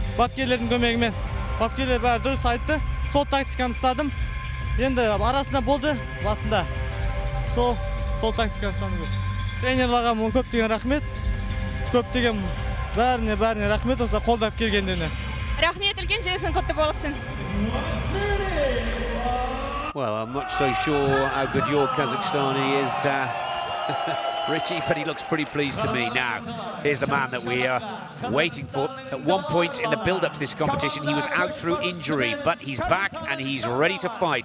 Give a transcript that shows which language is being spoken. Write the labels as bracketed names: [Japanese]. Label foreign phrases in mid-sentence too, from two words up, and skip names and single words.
[Kazakh] Бапкерлердің көмегімен. Бапкерлер бәрі дұрыс айтты. Сол тактиканы ұстадым. Енді арасында болды басында. Сол тактиканы ұстадым. Тренерларға көптеген рахмет. Көптеген бәріне рахмет осы қолдап келгендеріне. Рахмет, үлкен жеңісің құтты болсын. [English] Well, I'm not so sure how good your Kazakhstani is, Richie, but he looks pretty pleased to me. Now, here's the man that we are waiting for. At one point in the build-up to this competition, he was out through injury, but he's back and he's ready to fight.